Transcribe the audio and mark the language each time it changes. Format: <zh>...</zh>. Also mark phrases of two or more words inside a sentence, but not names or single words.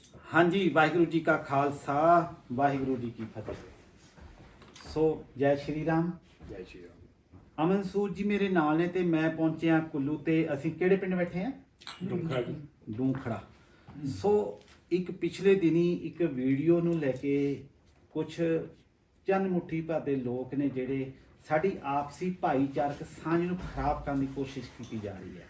<pa>ਹਾਂ ਜੀ, ਵਾਹਿਗੁਰੂ ਜੀ ਕਾ ਖ਼ਾਲਸਾ, ਵਾਹਿਗੁਰੂ ਜੀ ਕੀ ਫ਼ਤਹਿ।</pa> <hi>सो जय श्री राम। जय श्री राम।</hi> <pa>ਅਮਨ ਸੂਦ ਜੀ ਮੇਰੇ ਨਾਲ ਨੇ ਤੇ ਮੈਂ ਪਹੁੰਚਿਆ ਕੁੱਲੂ ਤੇ ਅਸੀਂ ਕਿਹੜੇ ਪਿੰਡ ਬੈਠੇ ਆ? दुखड़ा जी। ਡੂੰਖੜਾ। ਸੋ ਇੱਕ ਪਿਛਲੇ ਦਿਨੀ ਇੱਕ ਵੀਡੀਓ ਨੂੰ ਲੈ ਕੇ ਕੁਝ ਚੰਦ ਮੁੱਠੀ ਭਰ ਦੇ ਲੋਕ ਨੇ ਜਿਹੜੇ ਸਾਡੀ ਆਪਸੀ ਭਾਈਚਾਰਕ ਸਾਂਝ ਨੂੰ ਖਰਾਬ ਕਰਨ ਦੀ ਕੋਸ਼ਿਸ਼ ਕੀਤੀ ਜਾ ਰਹੀ ਹੈ।</pa>